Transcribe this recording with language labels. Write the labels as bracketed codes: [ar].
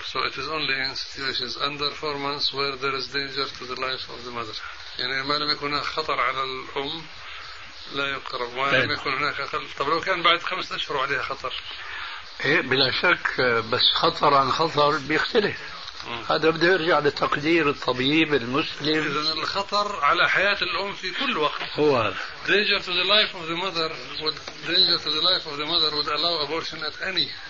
[en] So it is only in situations under 4 months where there is danger to the life of the mother. [ar] يعني ما لم يكن هناك خطر على الأم لا يقرب. ما لم يكن هناك خطر. طب لو كان بعد 5 أشهر عليها خطر. إيه بلا شك بس خطر عن خطر بيختلف. هذا بده يرجع لتقدير الطبيب المسلم. إذا الخطر على حياة الأم في كل وقت. هو. [en] Danger to the life of the mother would danger to the life of the mother would allow abortion at any.